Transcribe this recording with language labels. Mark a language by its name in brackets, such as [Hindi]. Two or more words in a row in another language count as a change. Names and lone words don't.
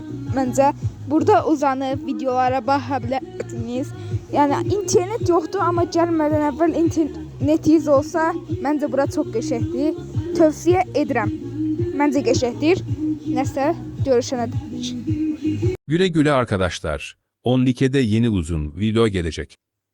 [Azerbaijani] Məncə burada uzanıb videolara baxa bilərsiniz. Yəni internet yoxdur, amma gəlmədən əvvəl internetiniz olsa, məncə bura çox qəşəngdir. Tövsiyə edirəm. Məncə qəşəngdir. Nəsə, görüşənə dək. [Turkish] Güle güle arkadaşlar. 10 likede yeni uzun video gelecek.